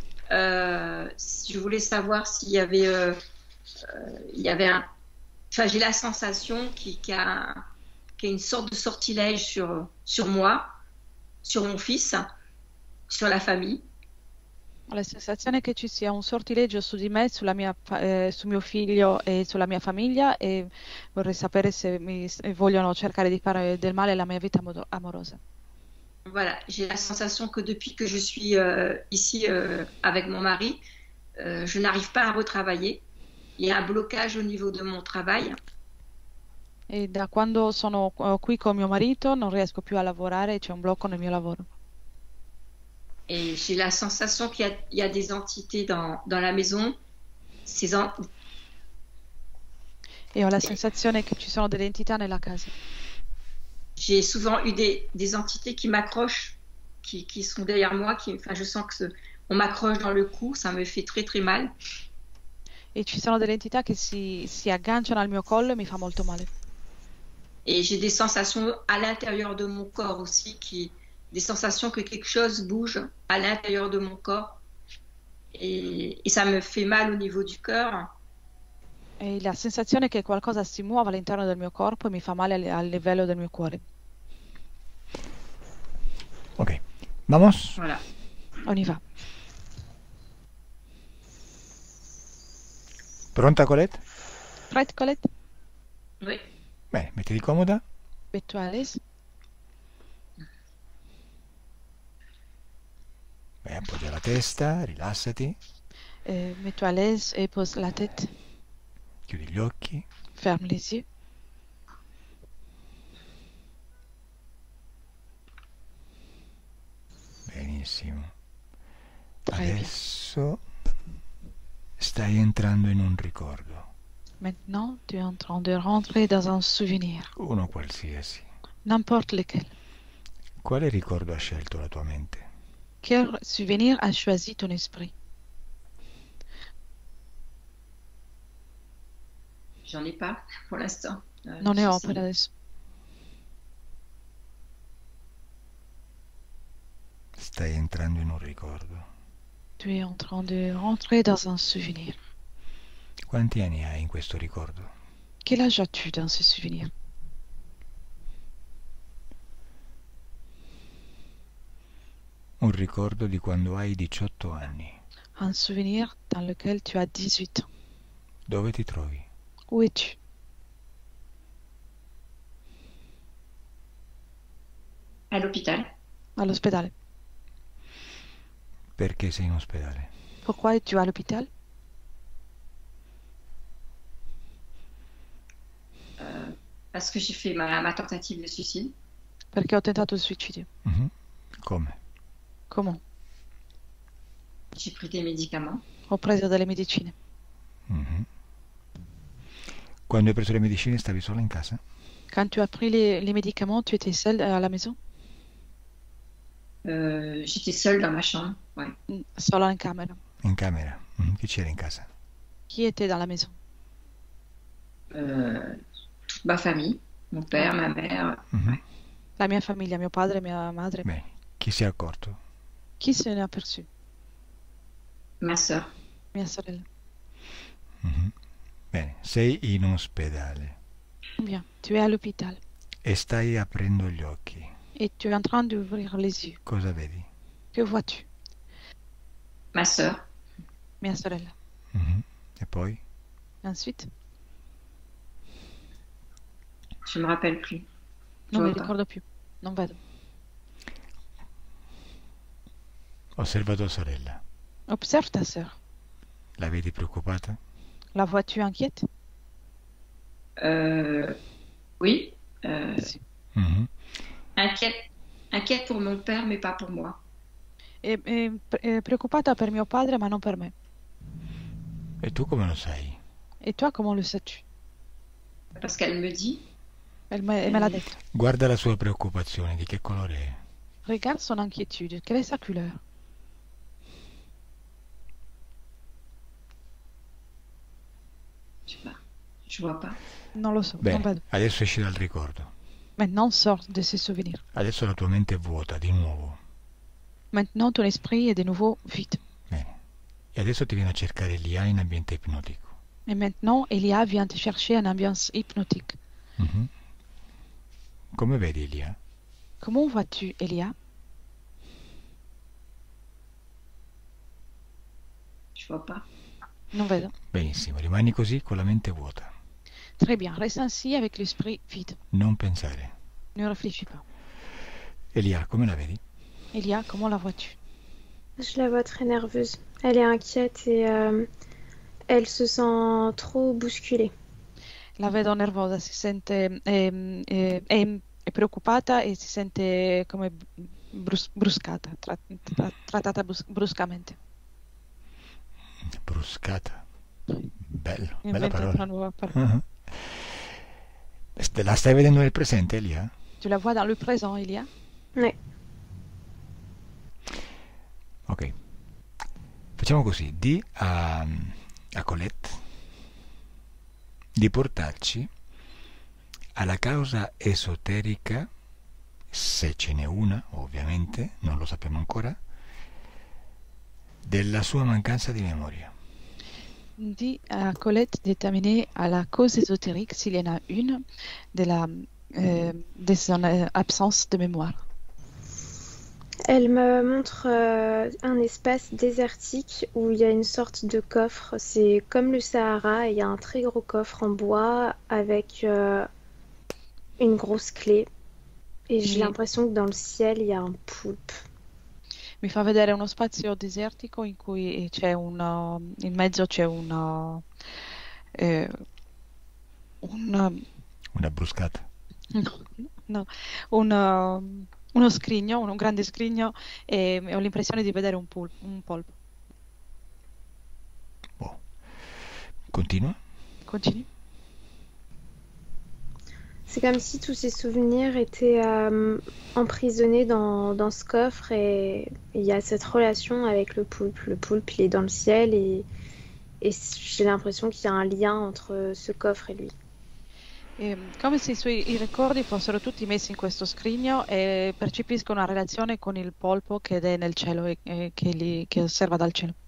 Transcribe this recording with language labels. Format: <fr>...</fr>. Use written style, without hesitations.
<fr>Je voulais savoir s'il y avait, Enfin, j'ai la sensation qu'il y a une sorte de sortilège sur moi, sur mon fils, sur la famille.</fr> <it>Ho la sensazione che ci sia un sortileggio su di me, su mio figlio e sulla mia famiglia, e vorrei sapere se vogliono cercare di fare del male alla mia vita amorosa.</it> <fr>Voilà, j'ai la sensation que depuis que je suis ici avec mon mari, je n'arrive pas à retravailler. Il y a un blocage au niveau de mon travail.</fr> <it>E da quando sono qui con mio marito non riesco più a lavorare, c'è un blocco nel mio lavoro.</it> <fr>Et j'ai la sensation qu'il y a des entités dans la maison.</fr> <it>E ho la sensazione che ci sono delle entità nella casa.</it> <fr>J'ai souvent eu des entités qui m'accrochent, qui sont derrière moi. Je sens qu'on m'accroche dans le cou, ça me fait très très mal.</fr> <it>E ci sono delle entità che si agganciano al mio collo e mi fa molto male.</it> <fr>Et j'ai des sensations à l'intérieur de mon corps aussi, des sensations que quelque chose bouge à l'intérieur de mon corps. Et ça me fait mal au niveau du cœur.</fr> <it>E la sensazione che qualcosa si muova all'interno del mio corpo e mi fa male al livello del mio cuore.</it> <es>Ok, vamos.</es> <fr>Voilà. On y va.</fr> <it>Pronta Colette?</it> <fr>Prête, Colette? Oui.</fr> <it>Bene, mettiti comoda.</it> <fr>Mets-toi à l'aise.</fr> <it>Beh, appoggia la testa, rilassati,</it> <fr>Mets-toi à l'aise et pose la tête.</fr> <it>chiudi gli occhi.</it> <fr>Ferme les yeux.</fr> <it>Benissimo.</it> <fr>Très bien.</fr> <it>Adesso stai entrando in un ricordo,</it> <fr>Maintenant, tu es en train de rentrer dans un souvenir,</fr> <it>uno qualsiasi.</it> <fr>n'importe lequel.</fr> <it>Quale ricordo ha scelto la tua mente?</it> <fr>Quel souvenir a choisi ton esprit? J'en ai pas pour l'instant.</fr> <it>Non ne ho per adesso. Stai entrando in un ricordo.</it> <fr>Tu es en train de rentrer dans un souvenir.</fr> <it>Quanti anni hai in questo ricordo?</it> <fr>Quel âge as-tu dans ce souvenir?</fr> <it>Un ricordo di quando hai 18 anni.</it> <fr>Un souvenir dans lequel tu as 18 ans.</fr> <it>Dove ti trovi?</it> <fr>Où es-tu? À l'hôpital.</fr> <it>All'ospedale. Perché sei in ospedale?</it> <fr>Pourquoi es-tu à l'hôpital? Parce que j'ai fait ma tentative de suicide.</fr> <it>Perché ho tentato il suicidio. Mhm. Come?</it> <fr>Comment? J'ai pris des médicaments.</fr> <it>Ho preso delle medicine. Mhm. Quando hai preso le medicine stavi sola in casa?</it> <fr>Quand tu as pris les médicaments, tu étais seule à la maison? J'étais seule dans ma chambre. Ouais.</fr> <it>Sola in camera. In camera? Mhm. Chi c'era in casa? Chi</it> <fr>était dans la maison? Toute Ma famille, mon père, ma mère. Mhm. Ouais.</fr> <it>La mia famiglia, mio padre, mia madre. Bene, chi si è accorto? Chi se ne è</it> <fr>aperçu? Ma sœur.</fr> <it>Mia sorella. Mhm. Bene, sei in ospedale</it> <fr>Bien, tu es à l'hôpital</fr> <it>e stai aprendo gli occhi.</it> <fr>et tu es en train d'ouvrir les yeux.</fr> <it>Cosa vedi?</it> <fr>Que vois-tu? Ma sœur.</fr> <it>Mia sorella. Mhm. E poi?</it> <fr>Ensuite, Je me rappelle plus. Je</fr> <it>non mi</it> <fr>vois pas.</fr> <it>ricordo più. Non vedo. Osserva tua sorella.</it> <fr>Observe ta sœur.</fr> <it>La vedi preoccupata?</it> <fr>La vois-tu inquiète? Oui.</fr> <it>Sì. Mhm.</it> <fr>Inquiète. Inquiète pour mon père, mais pas pour moi.</fr> <it>È preoccupata per mio padre, ma non per me. E tu come lo sai?</it> <fr>Et toi, comment le sais-tu? Parce qu'elle me dit. Elle me l'a</fr> <it>detto. Guarda la sua preoccupazione, di che colore è?</it> <fr>Regarde son inquiétude. Quelle est sa couleur? Je sais pas. Je vois pas.</fr> <it>Non lo so, non Bene, vedo. adesso esci dal ricordo.</it> <fr>Maintenant, sors de ces souvenirs.</fr> <it>Adesso la tua mente è vuota, di nuovo.</it> <fr>Maintenant, ton esprit est de nouveau vide.</fr> <it>Bene. E adesso ti viene a cercare Elia in ambiente ipnotico.</it> <fr>Et maintenant, Elia vient te chercher en ambiance hypnotique.</fr> <it>Mhm. Come vedi Elia?</it> <fr>Comment vois-tu, Elia? Je vois pas.</fr> <it>Non vedo. Benissimo, rimani così con la mente vuota.</it> <fr>Très bien, reste ainsi avec l'esprit vide.</fr> <it>Non pensare.</it> <fr>Ne réfléchis pas.</fr> <it>Elia, come la vedi?</it> <fr>Elia, comment la vois-tu? Je la vois très nerveuse. Elle est inquiète et elle se sent trop bousculée.</fr> <it>La vedo nervosa, si sente, è preoccupata e si sente come bruscata, trattata bruscamente. Bruscata. Bello, Mi bella invento una parola. nuova parola. Mhm. La stai vedendo nel presente, Elia?</it> <fr>Tu la vois dans le présent, Elia? Ouais. Ok.</fr> <it>Facciamo così, di a Colette di portarci alla causa esoterica, se ce n'è una, ovviamente, non lo sappiamo ancora, della sua mancanza di memoria.</it> <fr>Dis à Colette de t'amener à la cause ésotérique, s'il y en a une, de son absence de mémoire. Elle me montre un espace désertique où il y a une sorte de coffre. C'est comme le Sahara, et il y a un très gros coffre en bois avec une grosse clé. Et j'ai l'impression que dans le ciel, il y a un poulpe.</fr> <it>Mi fa vedere uno spazio desertico in cui c'è in mezzo c'è una Una bruscata. no, uno scrigno, un grande scrigno e ho l'impressione di vedere un polpo. Boh. Continua. Continui.</it> <fr>C'est comme si tous ces souvenirs étaient emprisonnés dans ce coffre et il y a cette relation avec le poulpe. Le poulpe, il est dans le ciel et j'ai l'impression qu'il y a un lien entre ce coffre et lui.</fr> <it>Come se i ricordi fossero tutti messi in questo scrigno e percepisco una relazione con il polpo che è nel cielo e che osserva dal cielo.</it>